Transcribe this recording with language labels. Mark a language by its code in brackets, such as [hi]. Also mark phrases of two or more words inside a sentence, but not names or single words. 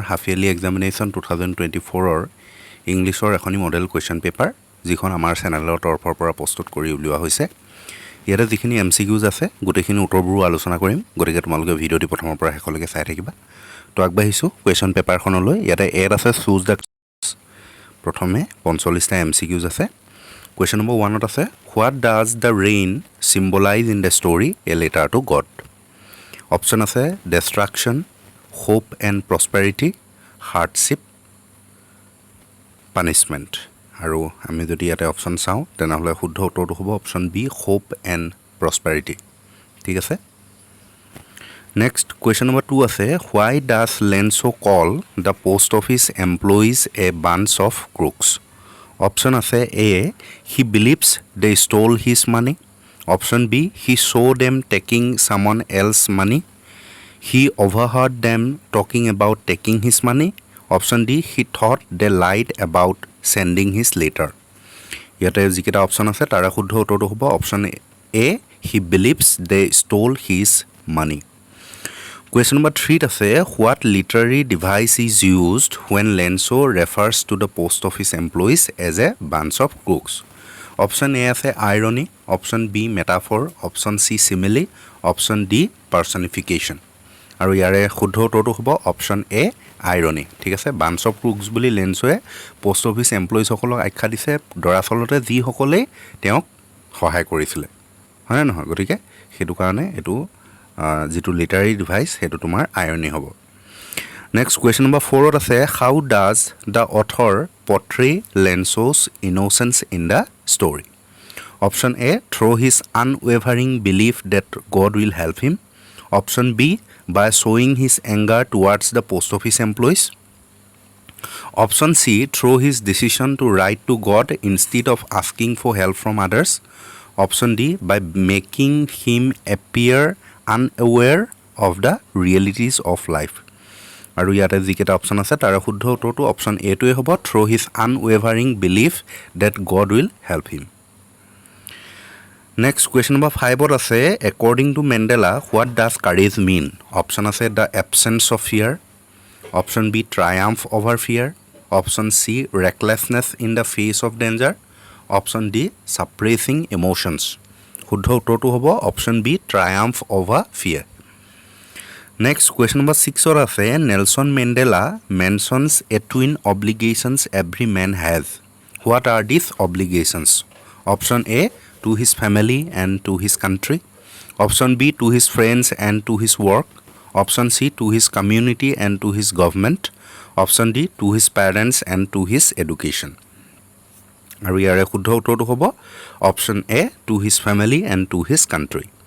[en] half yearly examination [as] 2024ৰ ইংলিছৰ এখনি [en] model question paper [as] যিখন আমাৰ চেনেলৰ তৰফৰ পৰা প্ৰস্তুত কৰি উলিওৱা হৈছে ইয়াতে যিখিনি এমচিকিউজ আছে গোটেইখিনি উত্তৰবোৰ আলোচনা কৰিম গতিকে তোমালোকে ভিডিঅ'টি প্ৰথমৰ পৰা শেষলৈকে চাই থাকিবা তো আগবাঢ়িছোঁ কুৱেশ্যন পেপাৰখনলৈ ইয়াতে এড আছে [en] choose the [as] প্ৰথমে 45টা এমচিকিউজ আছে [en] Question number 1 [as] আছে [en] What does the rain symbolize in the story A Letter to God? Option আছে Destruction, Hope and Prosperity, Hardship, Punishment. [as] আৰু আমি যদি ইয়াতে অপশ্যন চাওঁ তেনেহ'লে শুদ্ধ উত্তৰটো হ'ব [en] option B Hope and Prosperity. [as] ঠিক আছে [en] next question number 2 আছে Why does Lenso call the post office employees a bunch of crooks? Option আছে A he believes they stole his money option B he saw them taking someone else's money he overheard them talking about taking his money option D he thought they lied about sending his letter [as] ইয়াতে যিকেইটা অপশ্যন আছে তাৰ শুদ্ধ উত্তৰটো হ'ব অপশ্যন [en] A he believes they stole his money Question number 3 আছে What literary device is used when Lenso refers to the post office employees as a bunch of crooks? Option A আছে irony, option B metaphor, option C simile, option D personification. [as] আৰু ইয়াৰে শুদ্ধ উত্তৰটো হ'ব [en] option A irony. [as] ঠিক আছে [en] bunch of crooks [as] বুলি লেন্সোৱে [en] post office employees [as] সকলক আখ্যা দিছে দৰাচলতে যিসকলে তেওঁক সহায় কৰিছিল হয় নহয় গতিকে সেইটো কাৰণে এটো যিটো [en] literary device [as] হেতু তোমাৰ আইৰনি হ'ব [en] next question number 4 আছে how does the author portray Lenso's innocence in the story option A through his unwavering belief that God will help him option B by showing his anger towards the post office employees option C through his decision to write to God instead of asking for help from others option D by making him appear unaware of the realities of life [as] আৰু ইয়াতে যিকেইটা অপশ্যন আছে তাৰ শুদ্ধ উত্তৰটো অপশ্যন A টোৱে হ'ব [en] through his unwavering belief that God will help him next question number 5 [as] ত আছে [en] according to Mandela what does courage mean option আছে the absence of fear option B triumph over fear option C recklessness in the face of danger option D suppressing emotions [as] শুদ্ধ উত্তৰটো হ'ব [en] option B triumph over fear next question number 6 ৰ আছে Nelson Mandela mentions a twin obligations every man has what are these obligations option A to his family and to his country option B to his friends and to his work option C to his community and to his government option D to his parents and to his education [as] আৰু ইয়াৰে শুদ্ধ উত্তৰটো হ'ব [en] option A to his family and to his country